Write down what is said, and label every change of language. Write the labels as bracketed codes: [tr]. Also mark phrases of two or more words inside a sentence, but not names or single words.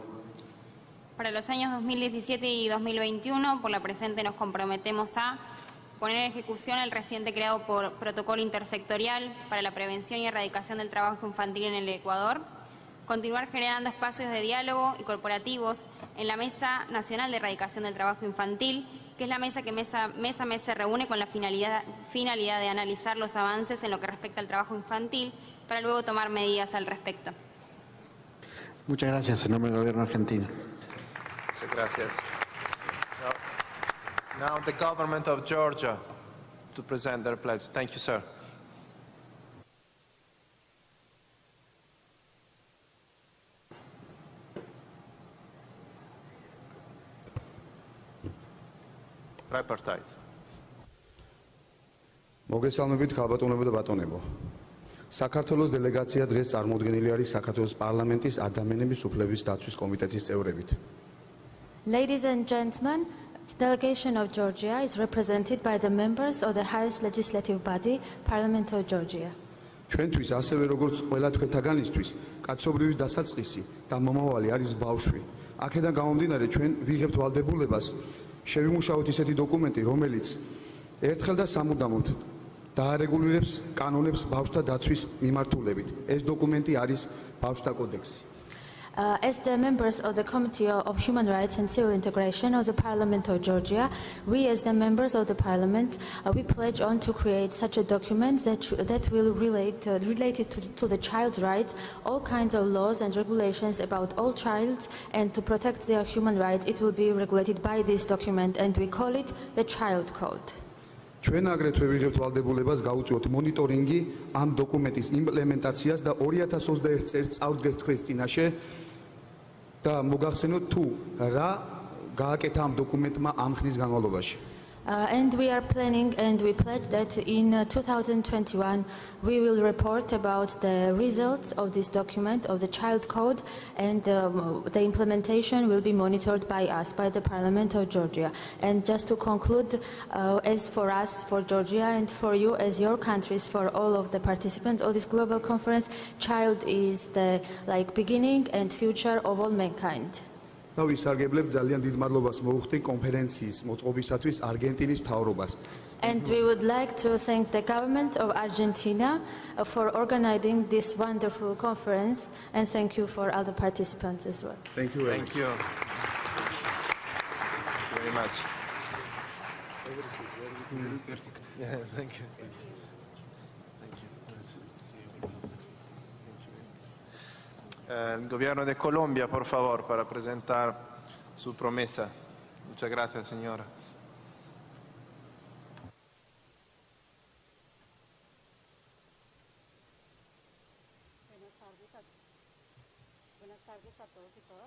[es] Para los años 2017 y 2021, por la presente nos comprometemos a poner en ejecución el reciente creado Protocolo Intersectorial para la Prevención y Erradicación del Trabajo Infantil en el Ecuador, continuar generando espacios de diálogo y corporativos en la Mesa Nacional de Erradicación del Trabajo Infantil, que es la mesa que mes a mes se reúne con la finalidad de analizar los avances en lo que respecta al trabajo infantil para luego tomar medidas al respecto. Muchas gracias, en nombre del Gobierno argentino. Muchas gracias. [en] Now the government of Georgia to present their pledge. Thank you, sir. Tripartite. [ka] მოგესალმებით ხალბატონებო და ბატონებო. საქართველოს დელეგაცია დღეს წარმოდგენილი არის საქართველოს პარლამენტის ადამიანების უფლების დაცვის კომიტეტის წევრებით. [en] Ladies and gentlemen, the delegation of Georgia is represented by the members of the highest legislative body, Parliament of Georgia. [ka] ჩვენთვის ასევე როგორც ყველა თქვენთაგანისთვის კაცობრიობის დასაწყისი და მომავალი არის ბავშვი. აქედან გამომდინარე ჩვენ ვიღებთ ვალდებულებას შევიმუშაოთ ისეთი დოკუმენტი, რომელიც ერთხელ და სამუდამოდ დაარეგულირებს კანონებს ბავშვთა დაცვის მიმართულებით. ეს დოკუმენტი არის ბავშვთა კოდექსი. [en] As the members of the Committee of Human Rights and Civil Integration of the Parliament of Georgia, we as the members of the Parliament, we pledge on to create such a document that will relate to the child's rights, all kinds of laws and regulations about all children, and to protect their human rights. It will be regulated by this document, and we call it the Child Code. [ka] ჩვენ აგრეთვე ვიღებთ ვალდებულებას გავუწიოთ მონიტორინგი ამ დოკუმენტის იმპლემენტაციას და 2021 წელს წავდგეთ თქვენს წინაშე და მოგახსენოთ თუ რა გააკეთა ამ დოკუმენტმა ამ ხნის განმავლობაში. [en] And we are planning and we pledge that in 2021 we will report about the results of this document, of the Child Code, and the implementation will be monitored by us, by the Parliament of Georgia. And just to conclude, as for us, for Georgia, and for you as your countries, for all of the participants of this global conference, child is the beginning and future of all mankind. [ka] და ვისარგებლებ ძალიან დიდ მადლობას მოუხდი კონფერენციის მოწყობისათვის არგენტინის მთავრობას. [en] And we would like to thank the government of Argentina for organizing this wonderful conference, and thank you for all the participants as well. Thank you. Thank you. Very much. Yeah, thank you. [es] El gobierno de Colombia, por favor, para presentar su promesa. Muchas gracias, señora. Buenas tardes a todos y todas.